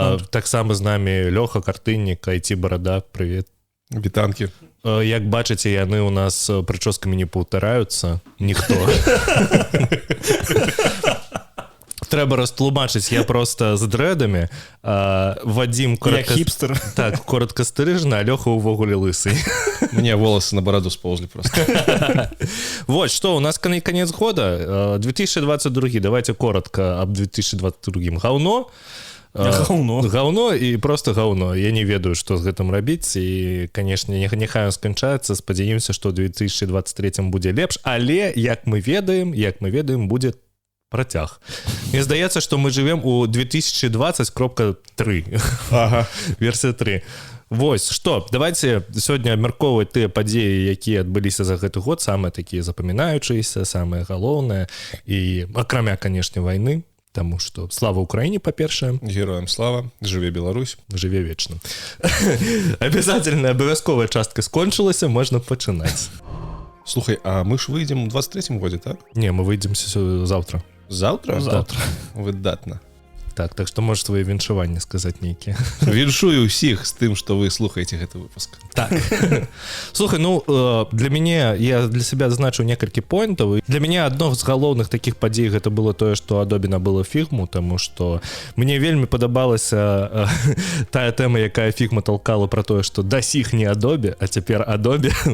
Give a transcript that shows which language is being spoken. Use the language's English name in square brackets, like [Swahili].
[Belarusian] Таксама з намі Лёха Картыннік, IT-барада, прывіт. Вітанкі. Як бачыце, яны ў нас прычоскамі не паўтараюцца. Ніхто. Трэба растлумачыць, я просто з дрэдамі, Вадзім хіпстер. Так, коротка стрыжны, а Лёха ўвогуле лысы. [Russian] Мне волосы на бороду сползли просто. Вот, что, у нас конец года, 2022, давайте коротко об 2022. [Belarusian] Гаўно і просто гаўно. Я не ведаю, што з гэтым рабіць, і, канешне, няхай он сканчаецца, спадзяёмся, што ў 2023 будзе лепш, але, як мы ведаем, будзе працяг. Мне здаецца, што мы жывем у 2020.3. Ага. Версія 3. Вось, што, давайте сёння абмяркоўваць тыя падзеі, якія адбыліся за гэты год, самыя такія запамінаючыся, самыя галоўныя, і акрамя, канешне, вайны, таму што слава Украіне, па-першае. Героям слава, жыве Беларусь. Жыве вечна. Обязательная, абавязковая частка скончылася, можна пачынаць. Слухай, а мы ж выйдзем у 23-м годзе, так? Не, мы выйдзем заўтра. Заўтра? Заўтра. Выдатна. Так што можаш твои віншаванні сказаць нейкія. Віншую ўсіх з тым, што вы слухаеце гэты выпуск. Так. Слухай, ну, для мяне, я для себя зазначыў некалькі поінтаў. Для мяне адно з галоўных такіх падзей гэта было тое, што Adobe набыла Figma, таму што мне вельмі падабалася тая тэма, якая Figma толкала пра тое, што дасіх не Adobe, а цяпер Adobe.